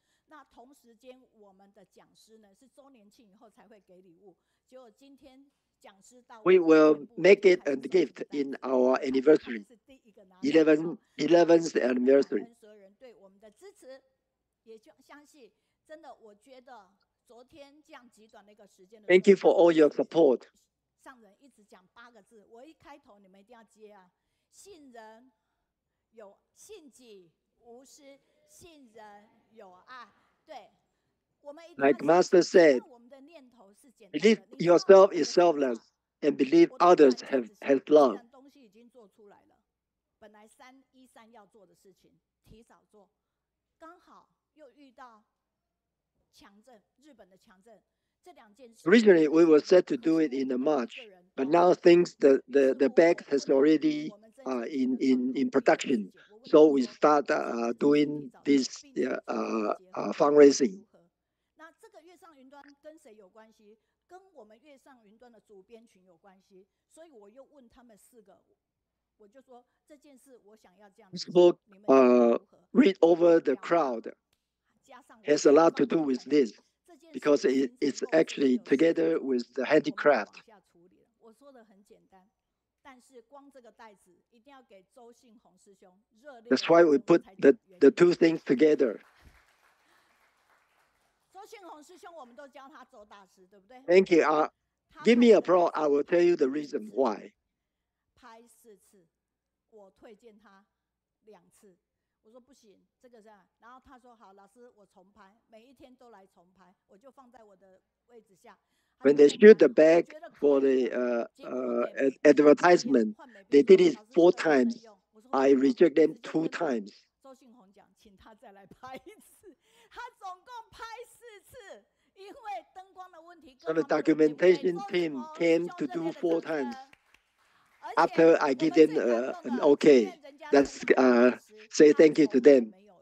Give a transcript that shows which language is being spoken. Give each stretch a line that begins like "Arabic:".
Chinese: 那同时间，我们的讲师呢是周年庆以后才会给礼物。结果今天讲师到
English: We will make it a gift in our anniversary, 11th anniversary.
Chinese: 所有人对我们的支持，也就相信，真的，我觉得。昨天这样极短的一个时间的
English: Thank you for all your support.
Chinese: 上人一直讲8个字，我一开头你们一定要接啊！信人有信己无私，信人有爱。对，我们一定要
English: Like Master said,
Chinese: 我们的念头是简单的。
English: believe yourself is selfless and believe others have love.
Chinese: 东西已经做出来了，本来313要做的事情提早做，刚好又遇到。强震，日本的强震，这2件事。
English: Originally, we were set to do it in March, but now things the bag has already in production, so we start doing this fundraising.
Chinese: 那这个月上云端跟谁有关系？跟我们月上云端的主编群有关系，所以我又问他们4个，我就说这件事我想要这样。
English: People read over the crowd. Has a lot to do with this because it's actually together with the handicraft.
Chinese: 我说的很简单，但是光这个袋子一定要给周信宏师兄热烈。
English: That's why we put the two things together.
Chinese: 周信宏师兄，我们都教他周大师，对不对
English: ？Thank you. Give me applause. I will tell you the reason why.
Chinese: 拍4次，我推荐他2次。我说不行，这个这样，然后他说好，老师我重拍，每一天都来重拍，我就放在我的位置下。
English: When they shoot the bag for the advertisement, they did it 4 times. I reject them 2 times.
Chinese: 周信宏讲，请他再来拍1次，他总共拍4次，因为灯光的问题。
English: So the documentation team came to do 4 times. After I give them an okay, let's say thank you to them.